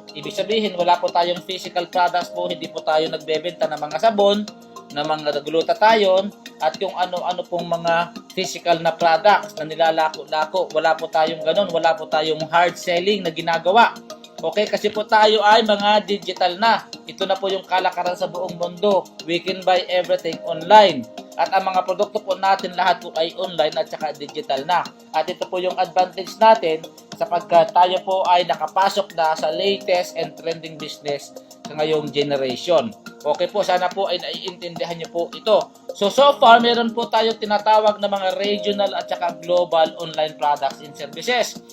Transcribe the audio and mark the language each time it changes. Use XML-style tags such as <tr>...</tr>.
<tl>Ibig sabihin, wala po tayong physical products po, hindi po tayo nagbebenta ng mga sabon, ng mga glutathione, at yung ano-ano pong mga physical na products na nilalako-lako. Wala po tayong ganun, wala po tayong hard selling na ginagawa. Okay, kasi po tayo ay mga digital na. Ito na po yung kalakaran sa buong mundo.</tl> <en>We can buy everything online.</en> <tl>At ang mga produkto po natin lahat po ay online at saka digital na. At ito po yung advantage natin sapagkat tayo po ay nakapasok na sa</tl> <en>latest and trending business</en> <tl>sa ngayong generation. Okay po, sana po ay naiintindihan niyo po ito. So far, meron po tayo tinatawag na mga regional at saka global online products and services.</tl>